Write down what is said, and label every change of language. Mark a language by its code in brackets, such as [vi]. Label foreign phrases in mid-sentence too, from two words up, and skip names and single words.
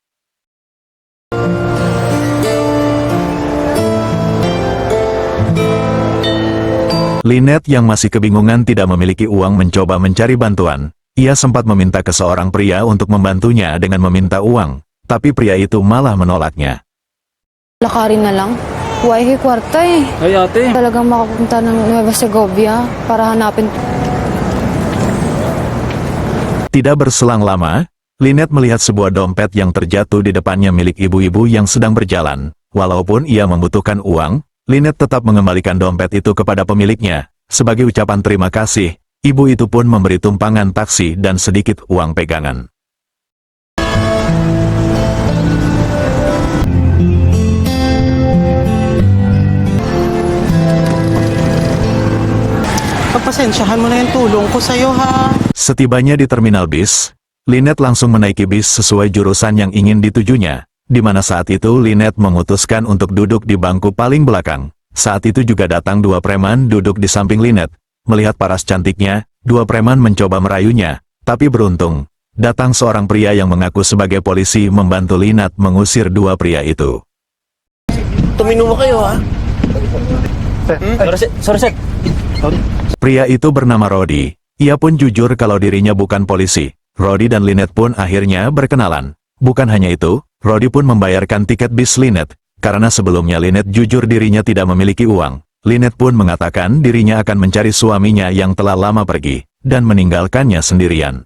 [id] Lynette yang masih kebingungan tidak memiliki uang mencoba mencari bantuan. Ia sempat meminta ke seorang pria untuk membantunya dengan meminta uang, tapi pria itu malah menolaknya. [tl] Lakarin na lang. Huwag kwarta eh. Ay ate. Talagang makapunta ng Nueva Segovia para hanapin. [id] Tidak berselang lama, Lynette melihat sebuah dompet yang terjatuh di depannya milik ibu-ibu yang sedang berjalan. Walaupun ia membutuhkan uang, Lynette tetap mengembalikan dompet itu kepada pemiliknya. Sebagai ucapan terima kasih, ibu itu pun memberi tumpangan taksi dan sedikit uang pegangan. [tl] Pagpasensyahan mo na yung tulong ko sa'yo ha. [id] Setibanya di terminal bis, Lynette langsung menaiki bis sesuai jurusan yang ingin ditujunya, di mana saat itu Lynette memutuskan untuk duduk di bangku paling belakang. Saat itu juga datang dua preman duduk di samping Lynette. Melihat paras cantiknya, dua preman mencoba merayunya, tapi beruntung, datang seorang pria yang mengaku sebagai polisi membantu Lynette mengusir dua pria itu. [tl] Tuminum mo kayo ha. Sorry sek. [id] Pria itu bernama Rodi. Ia pun jujur kalau dirinya bukan polisi. Rodi dan Lynette pun akhirnya berkenalan. Bukan hanya itu, Rodi pun membayarkan tiket bis Lynette. Karena sebelumnya Lynette jujur dirinya tidak memiliki uang. Lynette pun mengatakan dirinya akan mencari suaminya yang telah lama pergi, dan meninggalkannya sendirian.